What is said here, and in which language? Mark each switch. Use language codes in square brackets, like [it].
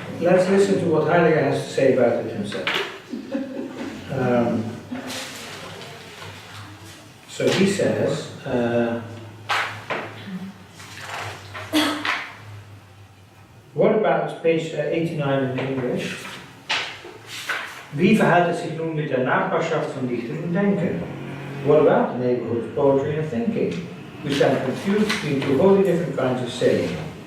[en] Let's listen to what Heidegger has to say about it himself. So he says, what about page 89 in English? [de] Wie verhält es sich nun mit der Nachbarschaft von Dichten und Denken? [en] What about the neighborhood of poetry and thinking? We stand confused between two wholly different kinds of saying.